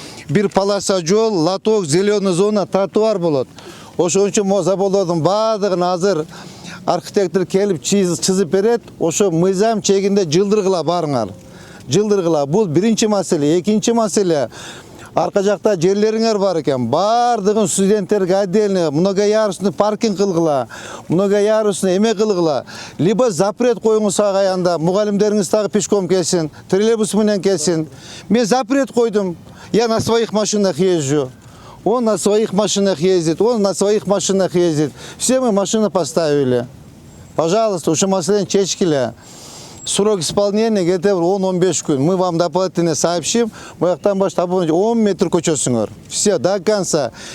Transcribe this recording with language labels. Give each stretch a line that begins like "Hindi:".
Kyrgyz: Бир полоса жол, лоток, зеленый зона, тротуар болот. Ошон үчүн заболдордун баардыгын азыр архитектор келип чызып берет. Ошо мыйзам чегинде жылдыргыла барыңар. Жылдыргыла. Бул биринчи маселе. Экинчи маселе, арка жакта жерлериңер бар экен. Бардыгын студенттерге
Russian: отдельно многоярусный
Kyrgyz: паркинг кылгыла, многоярусный эме кылгыла. Либо запрет коюңуз агаянда, мугалимдериңиз дагы пешком келсин, троллейбус менен келсин. Мен запрет койдум.
Russian: Я на своих машинах езжу. Он на своих машинах ездит, он на своих машинах ездит. Все мы машины поставили. Пожалуйста,
Kyrgyz: ушу маселени чечкиле.
Russian: Срок исполнения где-то 10-15 күн. Мы вам дополнительно сообщим.
Kyrgyz: Буяктан баштап 10 метр көчөсүңөр.
Russian: Все до конца.